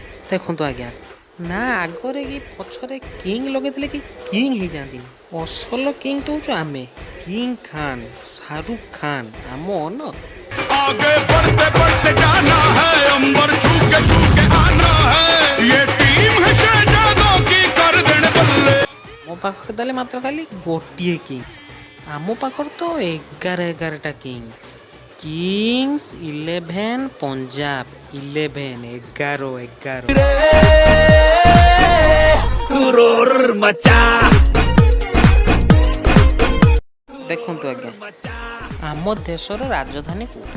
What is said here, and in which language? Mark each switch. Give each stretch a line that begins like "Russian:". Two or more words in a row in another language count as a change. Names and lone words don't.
Odia: ଦେଖନ୍ତୁ ଆଜ୍ଞା, ନା ଆଗରେ କି ପଛରେ କିଙ୍ଗ ଲଗେଇଥିଲେ କି କିଙ୍ଗ ହେଇଯାଆନ୍ତି। ଅସଲ କିଙ୍ଗ ତ ହଉଛୁ ଆମେ, କିଙ୍ଗ ଖାନ, ଶାହରୁଖ ଖାନ ଆମ ଓନର।
Hindi: आगे बढ़ते बढ़ते जाना है, अंबर छू के आना है, ये टीम है शहजादों की कर देने बल्ले।
Odia: ମୋ ପାଖରେ ତାହେଲେ ମାତ୍ର ଖାଲି ଗୋଟିଏ କିଙ୍ଗ, ଆମ ପାଖରେ ତ 11ଟା କିଙ୍ଗ। କିଙ୍ଗସ୍ 11 ପଞ୍ଜାବ 11 ଦେଖନ୍ତୁ ଆଜ୍ଞା, ଆମ ଦେଶର ରାଜଧାନୀ କୋଉଠି?